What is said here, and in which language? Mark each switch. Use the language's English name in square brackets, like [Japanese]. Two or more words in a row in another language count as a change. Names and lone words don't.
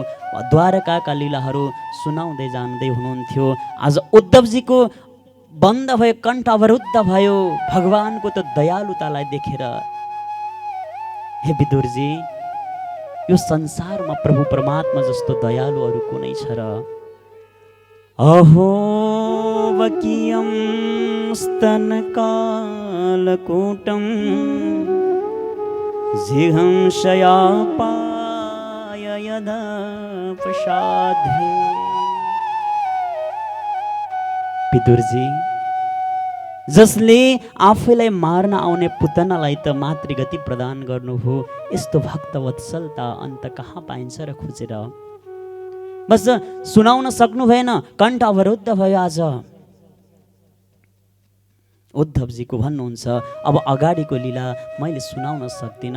[Nepali] द्वारकाका लीलाहरू सुनाउँदै जाँदै हुनुहुन्थ्यो। आज उद्धवजीको बन्द भयो, कण्ठ अवरुद्ध भयो भगवानको त दयालुतालाई देखेर। हे विदुरजी, यो संसारमा प्रभु परमात्मा जस्तो दयालु अरू कुनै छ र? [Sanskrit] अहो वकीयं स्तनकालकूटं जिहंसयापाय यदा प्रसादे। [Nepali] विदुरजी, जसले आफैलाई मार्न आउने पुतनालाई त मातृगति प्रदान गर्नुभयो, यस्तो भक्त वत्सलता अन्त कहाँ पाइन्छ र खोजेर? बस सुनाउन सक्नु भएन, कण्ठ अवरुद्ध भयो। आज उद्धवजीको भन्नुहुन्छ, अब अगाडिको लीला मैले सुनाउन सक्दिनँ।